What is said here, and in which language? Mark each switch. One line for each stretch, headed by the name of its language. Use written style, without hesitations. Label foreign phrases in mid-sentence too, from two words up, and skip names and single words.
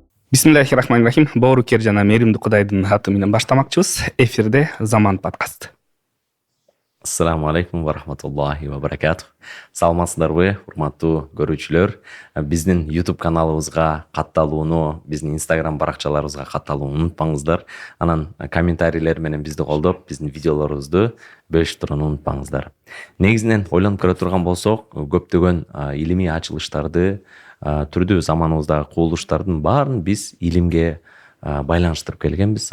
Kyrgyz: Бисмиллахиррахманиррахим. Боорукер жана мээримдүү Кудайдын аты менен баштамакчыбыз. Эфирде Заман подкаст.
Arabic: السلام عليكم ورحمة الله وبركاته.
Kyrgyz: Саламатсыздарбы, урматтуу көрүүчүлөр? Биздин YouTube каналыбызга катталууну, биздин Instagram баракчаларыбызга катталууну унутпаңыздар. Анан комментарийлер менен бизди колдоп, биздин видеолорубузду бөлүшүп турууну унутпаңыздар. Негизинен ойлонуп көрө турган болсок, көптөгөн илимий ачылыштарды, түрдүү заманыбыздагы кубулуштардын баарын биз илимге байланыштырып келгенбиз.